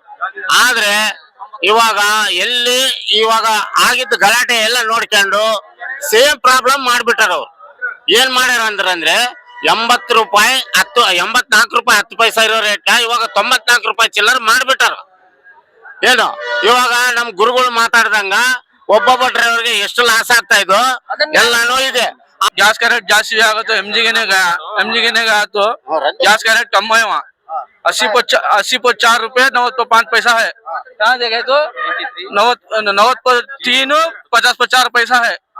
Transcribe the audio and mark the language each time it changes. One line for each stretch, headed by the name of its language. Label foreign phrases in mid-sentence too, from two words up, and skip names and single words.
Kannada: ಆದ್ರೆ ಇವಾಗ ಆಗಿದ್ದ ಗಲಾಟೆ ಎಲ್ಲ ನೋಡ್ಕೊಂಡು ಸೇಮ್ ಪ್ರಾಬ್ಲಮ್ ಮಾಡ್ಬಿಟ್ಟಾರ ಅವ್ರು. ಏನ್ ಮಾಡ್ಯಾರ ಅಂದ್ರೆ 80 ರೂಪಾಯಿ 84 ರೂಪಾಯಿ 10 ಪೈಸಾ ಇರೋ ರೇಟ್ ಇವಾಗ 94 ರೂಪಾಯಿ ಚಿಲ್ಲರ್ ಮಾಡ್ಬಿಟ್ಟಾರ. ಏನು ಇವಾಗ ನಮ್ ಗುರುಗಳು ಮಾತಾಡ್ದಂಗ ಒಬ್ಬೊಬ್ಬ ಡ್ರೈವರ್ಗೆ ಎಷ್ಟು ಲಾಸ್ ಆಗ್ತಾ ಇದ್ದು ಎಲ್ಲಾನು ಇದೆ.
Hindi: गैस का रेट जास्ती आगा तो एमजी के ने गया तो गैस का रेट कम है वहाँ 80 रुपए 90 पैसा है। यहाँ देखे तो 90 50 पैसा है।